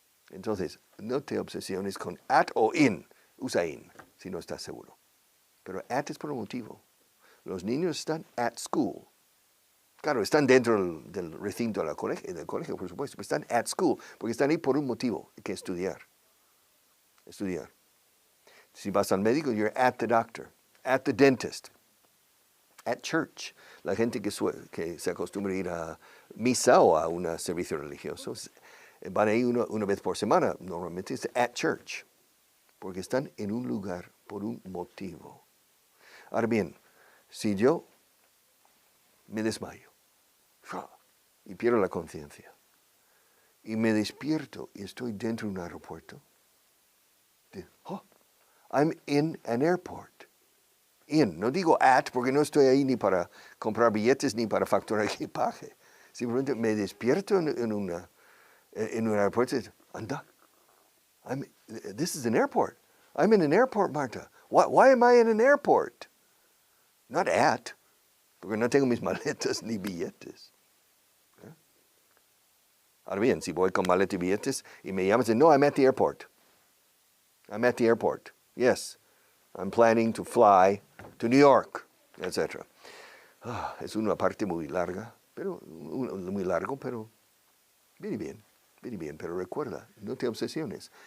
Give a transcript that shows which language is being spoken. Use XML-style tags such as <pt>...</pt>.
<es>Entonces, no te obsesiones con at o in. Usa in, si no estás seguro. Pero at es por un motivo. Los niños están at school. Claro, están dentro del recinto del colegio, por supuesto, pero están at school, porque están ahí por un motivo, que estudiar. Estudiar. Si vas al médico,</es> <en>you're at the doctor, at the dentist, at church.</en> <es>La gente que se acostumbra a ir a misa o a un servicio religioso, van ahí una vez por semana, normalmente es at church, porque están en un lugar por un motivo. Ahora bien, si yo me desmayo y pierdo la conciencia y me despierto y estoy dentro de un aeropuerto,</es> <en>I'm in an airport.</en> <es>In, no digo at porque no estoy ahí ni para comprar billetes ni para facturar equipaje. Simplemente me despierto en un aeropuerto y digo, anda,</es> <en>this is an airport. I'm in an airport, Marta. Why am I in an airport?</en> <es>Not at, porque no tengo mis maletas ni billetes. Ahora bien, si voy con maleta y billetes y me llaman y dicen, no,</es> <en>I'm at the airport. I'm at the airport. Yes, I'm planning to fly to New York, etc.</en> <es>Es una parte muy larga, pero muy largo, pero viene bien, pero recuerda, no te obsesiones.</es>